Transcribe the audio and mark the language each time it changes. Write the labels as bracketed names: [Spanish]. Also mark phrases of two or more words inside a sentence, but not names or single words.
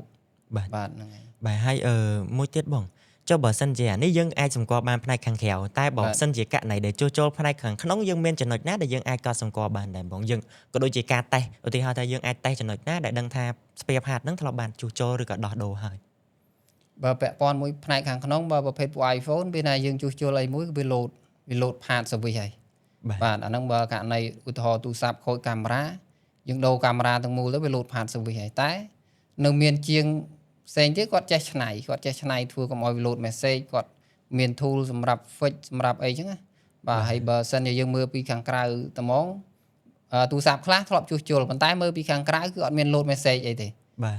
[Khmer] បាទហ្នឹងហើយបាទហើយមួយទៀតបងចុះបើសិនជានេះយើងអាចសម្គាល់បានផ្នែកខាងក្រៅតែបើសិនជាករណីដែលជួសជុលផ្នែកខាងក្នុងយើងមានចំណុចណាដែលយើងអាចកត់សម្គាល់បានដែរបងយើងក៏ដូចជាការតេស្តឧទាហរណ៍ថាយើងអាចតេស្តចំណុចណាដែលដឹងថា [English] spare part [Khmer] ហ្នឹងធ្លាប់បានជួសជុលឬក៏ដោះដូរហើយ បើពាក់ព័ន្ធមួយផ្នែកខាងក្នុងបើប្រភេទពួក iPhone ពេលណាយើងជួសជុលអីមួយវា [English] load part service [Khmer] ហើយបាទអាហ្នឹងបើករណីឧទាហរណ៍ទូរស័ព្ទខូចកាមេរ៉ាយើងដូរកាមេរ៉ាទាំងមូលទៅវា [English] load part service [Khmer] ហើយតែនៅមានជាងផ្សេងទៀតគាត់ចេះឆ្នៃធ្វើកុំឲ្យ [English] load message [Khmer] គាត់មាន tool សម្រាប់ fix សម្រាប់អីចឹងណាបាទហើយបើសិនជាយើងមើលពីខាងក្រៅត្មងទូរស័ព្ទខ្លះធ្លាប់ជួសជុលប៉ុន្តែមើលពីខាងក្រៅគឺអត់មាន [English] load message [Khmer] អីទេ បាទ